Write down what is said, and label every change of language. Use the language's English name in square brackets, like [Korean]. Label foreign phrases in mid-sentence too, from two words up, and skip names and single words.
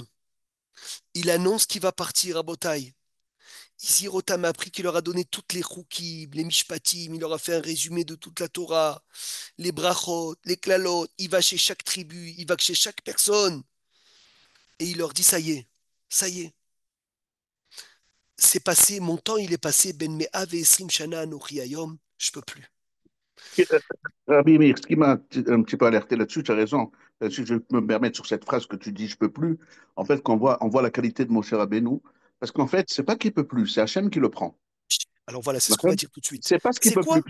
[French] Il annonce qu'il va partir à Botaï. Isirotam a appris qu'il leur a donné toutes les choukim, les mishpatim, il leur a fait un résumé de toute la Torah, les brachot, les klalot, il va chez chaque tribu, il va chez chaque personne. Et il leur dit, ça y est, c'est passé, mon temps il est passé, [Hebrew] בן מאה ועשרים שנה אנכי היום, [French] je peux plus. Rabbi Meir, ce qui m'a un petit peu alerté là-dessus, tu as raison. Si je peux me permettre sur cette phrase que tu dis, je peux plus. En fait, on voit la qualité de Moshe Rabbeinu. Parce qu'en fait, c'est pas qu'il peut plus, c'est Hachem qui le prend. Alors voilà, c'est ce qu'on D'accord. va dire tout de suite. C'est pas ce qu'il C'est peut plus.